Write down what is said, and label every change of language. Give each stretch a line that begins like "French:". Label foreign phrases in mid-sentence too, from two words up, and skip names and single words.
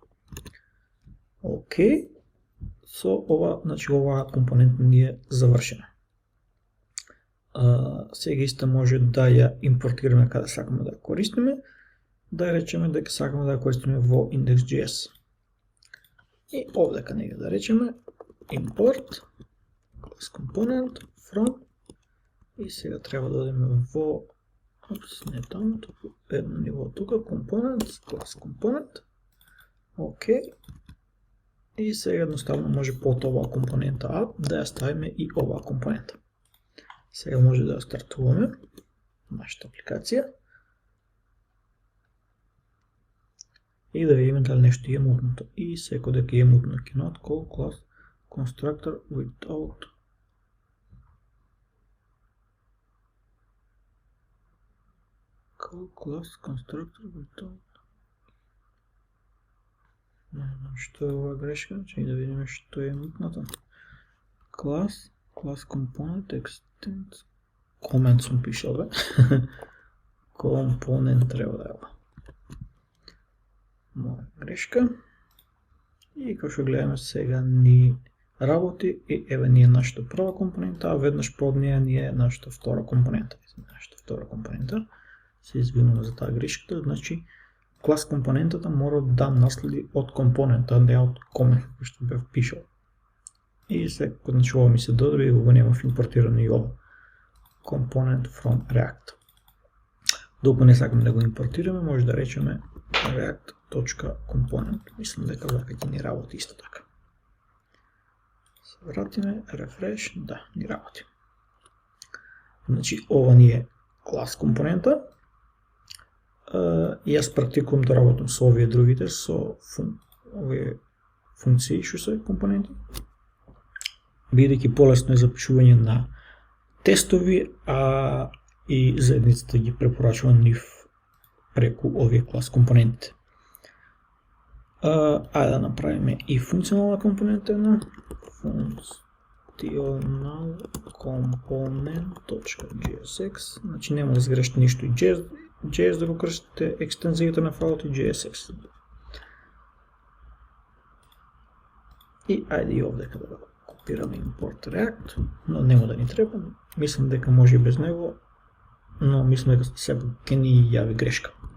Macedonian: Океј, со ова, значи оваа компонента ни е завршена. Сега исто може да ја импортираме каде сакаме да ја користиме. да речеме дека сакаме да ја користиме во index.js. И овдека нега да речеме
English: import class component from
Macedonian: и сега треба да одиме во не таму, едно ниво тука,
English: component, class component.
Macedonian: Океј. И сега едноставно може под оваа компонента app да ја ставиме и оваа компонента. Сега може да ја стартуваме нашата апликација и да видиме дали нешто е мутното. И секој дека е мутно,
English: cannot call class constructor without call class constructor without.
Macedonian: Не знам што е ова грешка, и да видиме што е мутното.
English: Class component extends comment
Macedonian: сум пишал, бе. Компонент треба да е ова. Моја грешка. И како што гледаме сега ни работи и еве ни е нашата прва компонента, а веднаш под неја ни е нашата втора компонента. Се извинувам за таа грешка, значи клас компонентата мора да наследи од компонента, не од комент кој што бев пишал. И сега, значи ова ми се додри и го немав импортирано и ова.
English: Component from React.
Macedonian: Докато не сакаме да го импортираме, може да речеме react.component. Мислам дека вака ќе ни работи исто така. Се вратиме, refresh, да, ни работи. Значи ова ни е клас компонента. И јас практикувам да работам со овие другите, со овие функции што се компоненти. Бидејќи полесно е за пишување на тестови, а и заедницата ги препорачува нив преку овие клас компоненти. Ајде да направиме и функционална компонента една.
English: Functional component.jsx.
Macedonian: Значи нема да сгрешите ништо и JS да го крстите екстензијата на файлот и JSX. И ајде и овдека да копираме
English: import React,
Macedonian: но нема да ни треба. Мислам дека може и без него, но мислам дека сепак ќе ни јави грешка.